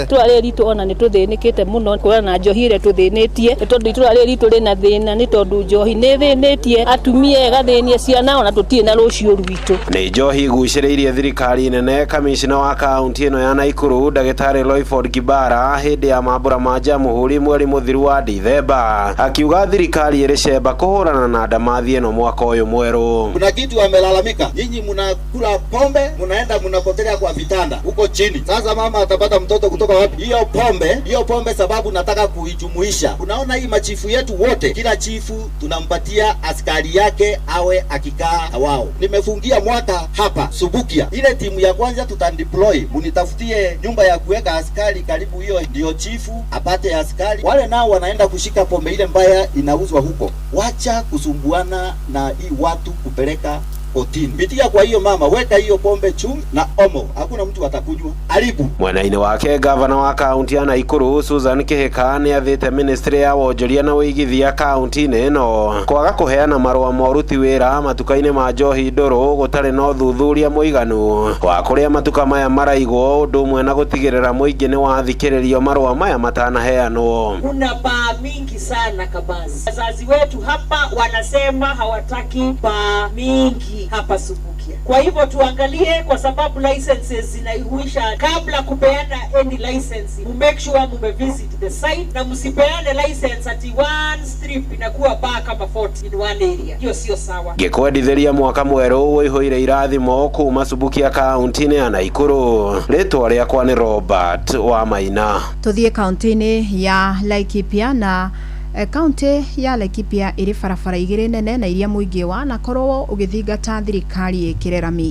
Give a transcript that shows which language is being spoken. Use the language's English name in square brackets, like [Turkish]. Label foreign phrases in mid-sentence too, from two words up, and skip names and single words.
[Kikuyu] Turare ritu ona ni tuthinikite muno kuona na njohi ire tuthinitie tondu turare ritu rina thina ni tondu njohi ni thinitie atumia egathinie ciana ona tutie na rucio rwitu. Ni njohi iguciriirie thirikari nene kamishina wa kaunti ino ya Naikuru Dagitari Leiford Kibara hindi ya mambura ma Jamuhuri mweri muthiru wa Dithemba akiuga thirikari iricemba kuhurana na ndamathi ino mwaka uyu mweru. [Swahili] Kuna kitu wamelalamika, nyinyi mnakula pombe mnaenda mnapotelea kwa vitanda huko chini. Sasa mama atapata mtoto kutoka wapi? Hiyo pombe sababu nataka kuijumuisha. Unaona hii machifu yetu wote, kila chifu tunampatia askari yake awe akikaa wao. Nimefungia mwaka hapa Subukia. Ile timu ya kwanza tutandeploy, munitafutie nyumba ya kuweka askari karibu, hiyo ndio chifu apate askari. Wale nao wanaenda kushika pombe ile mbaya inauzwa huko. Wacha kusumbuana na hii watu kupeleka kotini. Bitia kwa hiyo mama, weka hiyo pombe chum na omo. Hakuna mtu atakunywa. Aribu. [Kikuyu] Mwena-ini wake gavana wa kaunti ya Naikuru Susan Kihika ni athite ministry ya wonjoria na uigithia kaunti-ini ino kwaga kuheana marua moruti wira matuka-ini ma njohi nduru gutari no thuthuria muiganu wa kuria matuka maya maraigwo undu umwe na gutigirira muingi ni wathikiririo marua maya matanaheanwo. [Swahili] Kuna baa mingi sana Kabazi. Wazazi wetu hapa wanasema hawataki baa mingi hapa Subukia. Kwa hivyo tuangalie, kwa sababu licenses zinaisha kabla kupeana [English] any license, make sure [Swahili] mumevisit [English] the site [Swahili] na msipeane license ati [English] one strip [Swahili] inakuwa bar kama 40 [English] in one area. [Swahili] Hiyo sio sawa. [Kikuyu] Gikwendithiria mwaka mweru wihoire irathimo kuma Subukia kaunti-ini ya Naikuru. Ritwa riakwa ni Robert wa Maina. Tuthie kaunti-ini ya Laikipia na kaunti ya Laikipia iri barabara igire nene na iria muingi wa na korwo ugithingata thirikari ikire rami.